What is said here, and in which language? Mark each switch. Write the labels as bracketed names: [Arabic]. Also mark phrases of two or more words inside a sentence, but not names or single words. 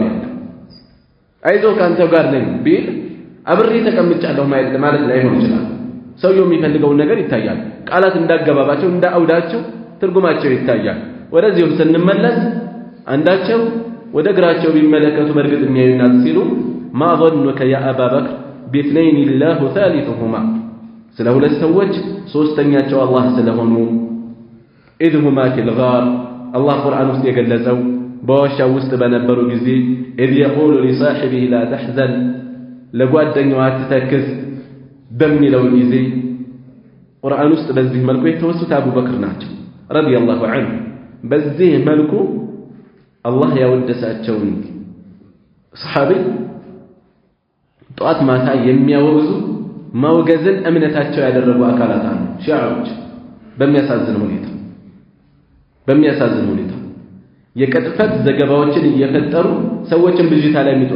[Amharic] አለ። አይዞህ ከአንተው ጋር ነኝ ቢል አብሬ ተቀምጫለሁ ማለት ላይሆን ይችላል። ሰውየው የሚፈልገውን ነገር ይታያል። ቃላት እንዳገባባቸው እንዳአውዳቸው ትርጉማቸው ይታያል። ወደዚህም ስንመለስ አንዳቸው ወደ እግራቸው ቢመለከቱ በእርግጥ የሚያዩናት ሲሉ [Arabic] ما ظنك يا أبا بكر باثنين الله ثالثهما [Amharic] ስለ ሁለት ሰዎች ሶስተኛቸው አላህ ስለሆኑ [Arabic] إذ هما في الغار الله [Amharic] ቁርአን ውስጥ የገለጸው በዋሻው ውስጥ በነበሩ ጊዜ [Arabic] إذ يقول لصاحبه لا تحزن [Amharic] ለጓደኛው አትተክዝ በሚለው ጊዜ ቁርአን ውስጥ በዚህ መልኩ የተወሱት አቡበክር ናቸው [Arabic] رضي الله عنه። [Amharic] በዚህ መልኩ አላህ ያወደሳቸውን ሰሐቢ ጧት ማታ የሚያወግዙ ማውገዝን እምነታቸው ያደረጉ አካላት አሉ። ሺዓዎች በሚያሳዝን ሁኔታ የቅጥፈት ዘገባዎችን እየፈጠሩ ሰዎችን ብዥታ ላይ የሚጥሩ